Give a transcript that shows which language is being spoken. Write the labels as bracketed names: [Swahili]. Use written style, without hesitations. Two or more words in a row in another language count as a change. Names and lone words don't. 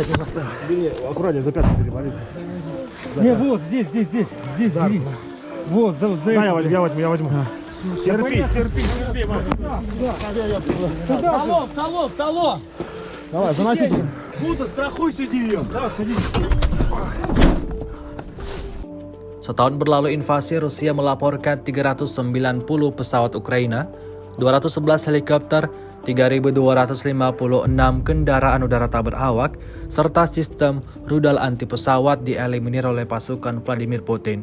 [Russian] Бери, аккуратнее, за пятку перевали. Не, вот, здесь, бери. Вот, за это. Я возьму. Терпи. Салон! Давай, заносите. Куда, страхуй, сиди ее. Давай, садись. [Indonesian] Setahun berlalu invasi, Rusia melaporkan 390 pesawat Ukraina, 211 helikopter, 3.256 kendaraan udara tak berawak, serta sistem rudal anti pesawat dieliminir oleh pasukan Vladimir Putin.